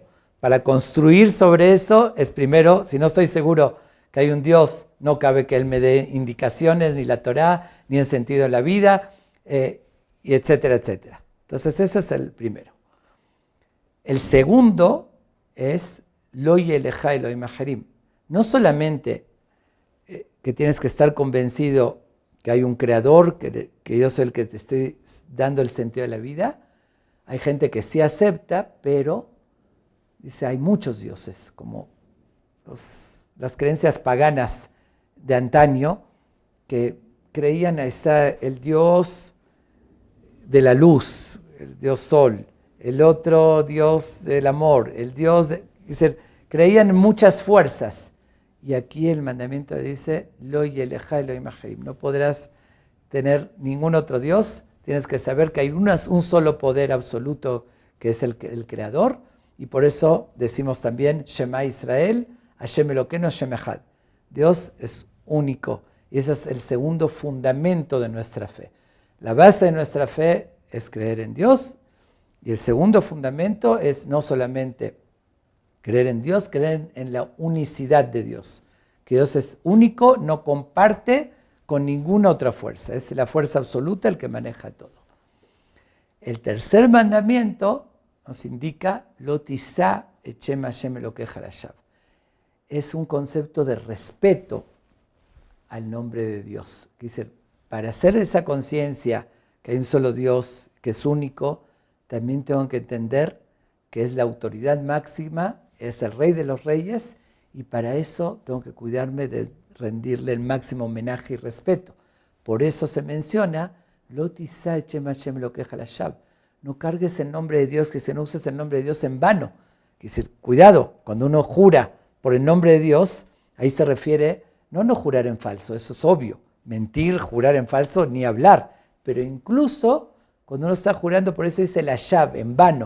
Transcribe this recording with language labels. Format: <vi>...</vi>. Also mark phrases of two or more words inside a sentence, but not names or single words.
<es>Para construir sobre eso es primero, si no estoy seguro que hay un Dios, no cabe que Él me dé indicaciones, ni la Torá, ni el sentido de la vida, y etcétera, etcétera. Entonces ese es el primero. El segundo es</es> <he>לא יהיה לך אלהים אחרים.</he> <es>No solamente que tienes que estar convencido que hay un creador, que yo soy el que te estoy dando el sentido de la vida. Hay gente que sí acepta, pero dice, hay muchos dioses, como las creencias paganas de antaño, que creían está el dios de la luz, el dios sol, el otro dios del amor, el dios de... creían en muchas fuerzas. Y aquí el mandamiento dice,</es> <he>לא יהיה לך אלהים אחרים.</he> <es>No podrás tener ningún otro Dios. Tienes que saber que hay un solo poder absoluto que es el creador. Y por eso decimos también,</es> <he>שמע ישראל, השם אלקינו, השם אחד.</he> <es>Dios es único. Y ese es el segundo fundamento de nuestra fe. La base de nuestra fe es creer en Dios. Y el segundo fundamento es no solamente creer en Dios, creer en la unicidad de Dios. Que Dios es único, no comparte con ninguna otra fuerza. Es la fuerza absoluta el que maneja todo. El tercer mandamiento nos indica,</es> <he>לא תשא את שם השם אלקיך לשוא.</he> <es>Es un concepto de respeto al nombre de Dios. Dice, para hacer esa conciencia que hay un solo Dios, que es único, también tengo que entender que es la autoridad máxima, es el rey de los reyes, y para eso tengo que cuidarme de rendirle el máximo homenaje y respeto. Por eso se menciona,</es> <he>לא תשא את שם השם אלקיך לשוא.</he> <es>No cargues el nombre de Dios, que no uses el nombre de Dios en vano. Dice, cuidado, cuando uno jura por el nombre de Dios, ahí se refiere, no jurar en falso, eso es obvio. Mentir, jurar en falso, ni hablar. Pero incluso cuando uno está jurando, por eso dice la llave, en vano.</es>